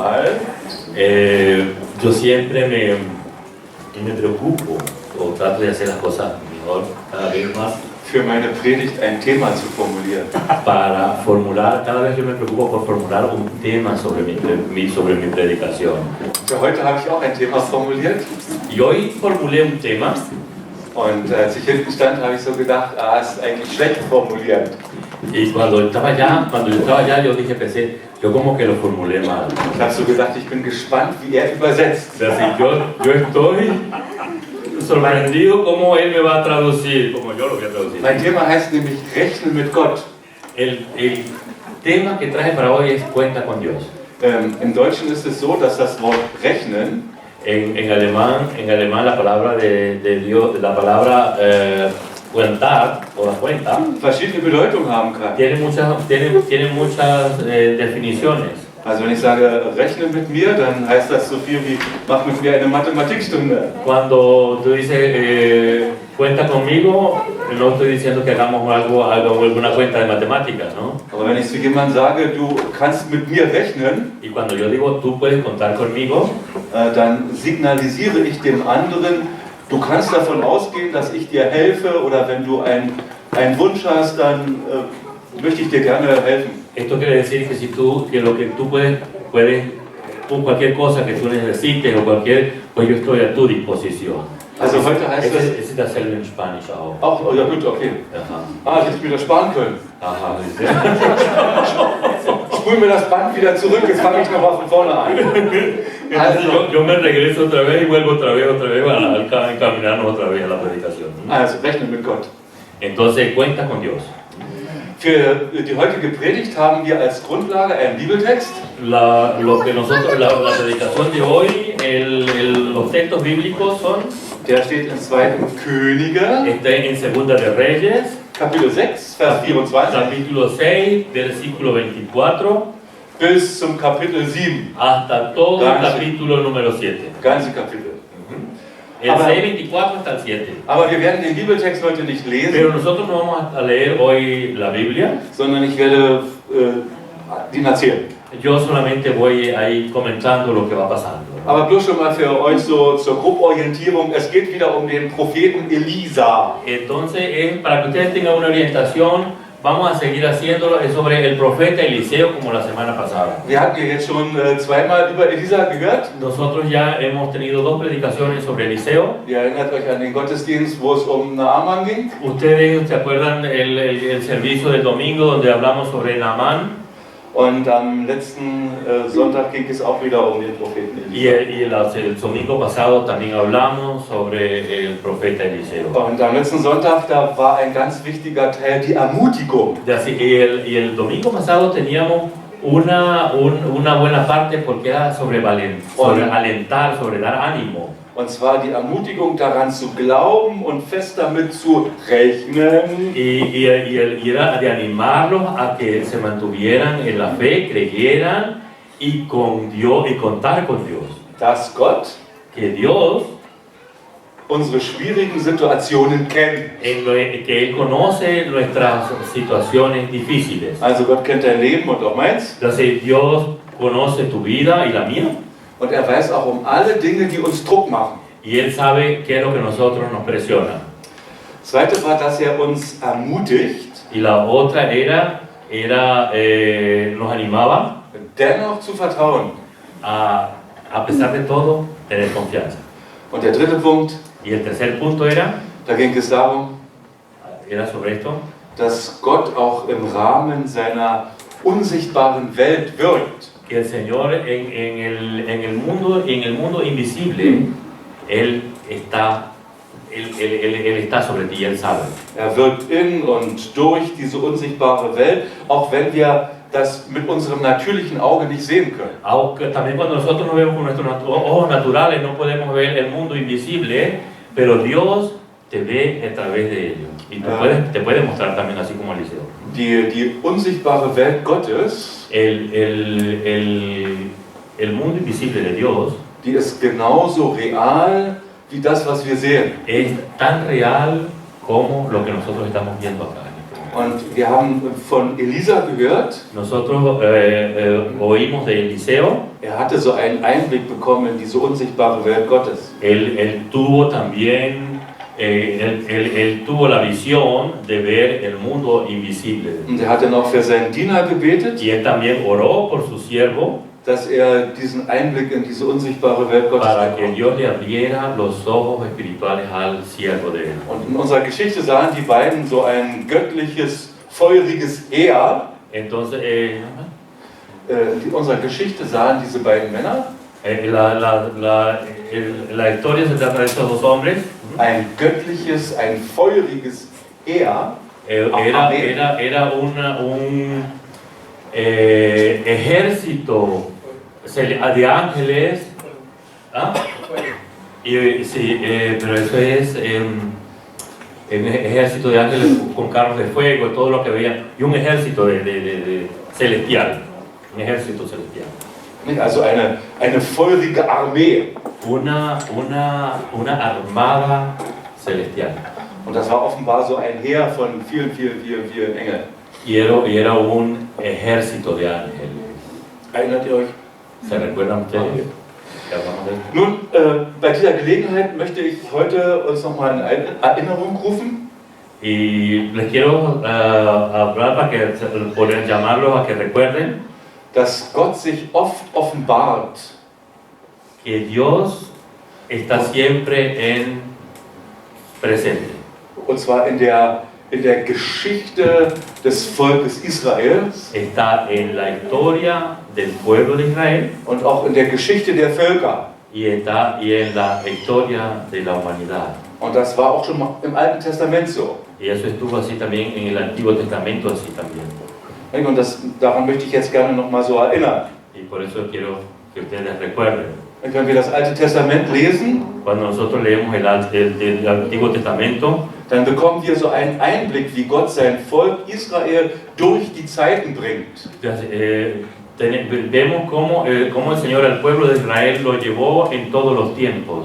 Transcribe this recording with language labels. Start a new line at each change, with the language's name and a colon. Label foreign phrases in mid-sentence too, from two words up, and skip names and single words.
Spanish: Yo siempre me preocupo o trato de hacer las cosas mejor cada vez más.
German: für meine Predigt ein Thema zu formulieren.
Spanish: Para formular, cada vez yo me preocupo por formular un tema sobre mi predicación.
German: Für heute habe ich auch ein Thema formuliert.
Spanish: Y hoy formulé un tema
German: Und als ich hinten stand, habe ich so gedacht, ist eigentlich schlecht formuliert.
Spanish: y cuando yo estaba allá, yo pensé, yo como que lo formulé mal.
German: Ich habe so gedacht, ich bin gespannt, wie er übersetzt.
Spanish: O sea, si yo estoy sorprendido cómo él me va a traducir, como yo lo voy a traducir.
German: Mein Thema heißt nämlich Rechnen mit Gott.
Spanish: El tema que traje para hoy es cuenta con Dios.
German: Im Deutschen ist es so, dass das Wort Rechnen
Spanish: En alemán la palabra de Dios, la palabra cuentar o la cuenta,
German: verschiedene Bedeutungen haben kann.
Spanish: tiene muchas definiciones.
German: Also wenn ich sage, rechne mit mir, dann heißt das so viel wie, mach mit mir eine Mathematikstunde.
Spanish: Cuando tú dices cuenta conmigo, no estoy diciendo que hagamos alguna cuenta de matemáticas, ¿no?
German: Aber wenn ich zu jemandem sage, du kannst mit mir rechnen,
Spanish: Y cuando yo digo tú puedes contar conmigo,
German: dann signalisiere ich dem anderen, du kannst davon ausgehen, dass ich dir helfe, oder wenn du einen Wunsch hast, dann möchte ich dir gerne helfen.
Spanish: esto quiere decir que lo que tú puedes cualquier cosa que tú necesites pues yo estoy a tu disposición.
German: Also heute heißt das
Spanish: Es hacerlo en Spanish auch.
German: auch, oh ja gut, okay. Ajá. Ich hätte mir das sparen können.
Spanish: Ajá, dice.
German: Spul mir das Band wieder zurück, jetzt fange ich nochmal von vorne an.
Spanish: Entonces yo me regreso otra vez y vuelvo otra vez al encaminarnos otra vez a la predicación.
German: Also rechne mit Gott.
Spanish: Entonces cuenta con Dios.
German: Für die heutige Predigt haben wir als Grundlage einen Bibeltext.
Spanish: La predicación de hoy, los textos bíblicos son,
German: Der steht in 2. Könige,
Spanish: está en Segunda de Reyes,
German: Kapitel 6, Vers 24,
Spanish: capítulo 6, versículo 24,
German: bis zum Kapitel 7.
Spanish: hasta todo el
German: Ganze.
Spanish: capítulo número 7.
German: Ganze Kapitel.
Spanish: El
German: Aber-
Spanish: 6, 24 hasta el 7.
German: Aber wir werden den Bibeltext heute nicht lesen,
Spanish: Pero nosotros no vamos a leer hoy la Biblia.
German: sondern ich werde den erzählen.
Spanish: Yo solamente voy ahí comentando lo que va pasando.
German: Aber bloß schon mal für euch so zur Groborientierung, es geht wieder um den Propheten Elisa.
Spanish: Entonces, para que ustedes tengan una orientación, vamos a seguir haciéndolo sobre el profeta Eliseo como la semana pasada.
German: Wir hatten ja jetzt schon zweimal über Elisa gehört.
Spanish: Nosotros ya hemos tenido dos predicaciones sobre Eliseo.
German: Ihr erinnert euch an den Gottesdienst, wo es um Naaman ging.
Spanish: Ustedes se acuerdan el servicio del domingo donde hablamos sobre Naamán.
German: Und am letzten Sonntag ging es auch wieder um den Propheten
Spanish: Y
German: Elisa.
Spanish: el domingo pasado también hablamos sobre el profeta Eliseo.
German: Und am letzten Sonntag, da war ein ganz wichtiger Teil die Ermutigung.
Spanish: Y el domingo pasado teníamos una buena parte porque era sobre alentar, sobre dar ánimo.
German: Und zwar die Ermutigung daran zu glauben und fest damit zu rechnen,
Spanish: Y era de animarlos a que se mantuvieran en la fe, creyeran y contar con Dios.
German: dass Gott
Spanish: Que Dios,
German: unsere schwierigen Situationen kennt.
Spanish: que Él conoce nuestras situaciones difíciles.
German: Also Gott kennt dein Leben und auch meins.
Spanish: Entonces Dios conoce tu vida y la mía.
German: Und er weiß auch um alle Dinge, die uns Druck machen.
Spanish: Y Él sabe qué es lo que nosotros nos presiona.
German: Das Zweite war, dass er uns ermutigt,
Spanish: Y la otra nos animaba
German: dennoch zu vertrauen.
Spanish: a pesar de todo, tener confianza.
German: Und der dritte Punkt,
Spanish: Y el tercer punto era
German: da ging es darum,
Spanish: sobre esto,
German: dass Gott auch im Rahmen seiner unsichtbaren Welt wirkt.
Spanish: que el Señor en el mundo invisible, Él está sobre ti, Él sabe.
German: Er wirkt in und durch diese unsichtbare Welt, auch wenn wir das mit unserem natürlichen Auge nicht sehen können.
Spanish: Aunque también cuando nosotros no vemos con nuestros ojos naturales, no podemos ver el mundo invisible, pero Dios te ve a través de ello. Y te puede mostrar también, así como Eliseo.
German: Die unsichtbare Welt Gottes,
Spanish: El mundo invisible de Dios
German: die ist genauso real wie das, was wir sehen.
Spanish: es tan real como lo que nosotros estamos viendo acá en este mundo.
German: Und wir haben von Elisa gehört,
Spanish: Nosotros oímos de Eliseo.
German: er hatte so einen Einblick bekommen in diese unsichtbare Welt Gottes.
Spanish: Él tuvo también, él tuvo la visión de ver el mundo invisible.
German: Und er hat dann auch für seinen Diener gebetet,
Spanish: Y él también oró por su siervo
German: dass er diesen Einblick in diese unsichtbare Welt Gottes
Spanish: para que
German: bekommt.
Spanish: Dios le abriera los ojos espirituales al siervo de él.
German: Und in unserer Geschichte sahen die beiden so ein göttliches, feuriges Heer.
Spanish: Entonces,
German: In unserer Geschichte sahen diese beiden Männer
Spanish: la historia se trata de estos dos hombres.
German: ein göttliches, ein feuriges Heer.
Spanish: Era un ejército de ángeles. ¿Ah? Sí, pero eso es un ejército de ángeles con carros de fuego y todo lo que veían. Y un ejército de celestial. Un ejército celestial.
German: Also eine feurige Armee.
Spanish: Una armada celestial.
German: Und das war offenbar so ein Heer von vielen Engeln.
Spanish: Y era un ejército de ángeles.
German: Erinnert ihr euch?
Spanish: ¿Se recuerdan ustedes? Que hablamos de eso?
German: Nun, bei dieser Gelegenheit möchte ich heute uns nochmal in Erinnerung rufen,
Spanish: Y les quiero hablar para que poder llamarlos a que recuerden
German: dass Gott sich oft offenbart
Spanish: que Dios está siempre en presente.
German: und zwar in der Geschichte des Volkes Israels
Spanish: Está en la historia del pueblo de Israel
German: und auch in der Geschichte der Völker.
Spanish: y está en la historia de la humanidad.
German: Und das war auch schon mal im Alten Testament so.
Spanish: Y eso estuvo así también en el Antiguo Testamento, así también.
German: Und daran möchte ich jetzt gerne nochmal so erinnern.
Spanish: Y por eso quiero que ustedes recuerden.
German: Wenn wir das Alte Testament lesen,
Spanish: Cuando nosotros leemos el Antiguo Testamento,
German: dann bekommen wir so einen Einblick, wie Gott sein Volk Israel durch die Zeiten bringt.
Spanish: vemos cómo el Señor al pueblo de Israel lo llevó en todos los tiempos.